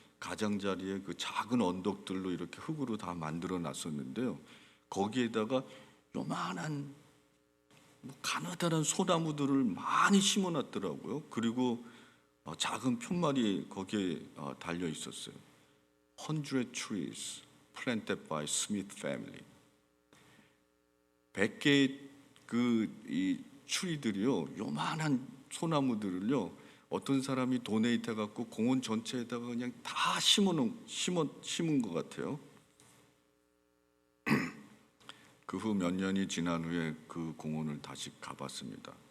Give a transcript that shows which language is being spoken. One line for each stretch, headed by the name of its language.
Korean: 가장자리에 그 작은 언덕들로 이렇게 흙으로 다 만들어 놨었는데요. 거기에다가 요만한 가느다란 소나무들을 많이 심어 놨더라고요. 그리고 작은 편말이 거기에 달려 있었어요.
English: 100 trees planted by Smith family.
Korean: 100개의 이 추리들이요, 요만한 소나무들을요, 어떤 사람이 도네이트 해갖고 공원 전체에다가 그냥 다 심은 것 같아요. 그 후 몇 년이 지난 후에 그 공원을 다시 가봤습니다.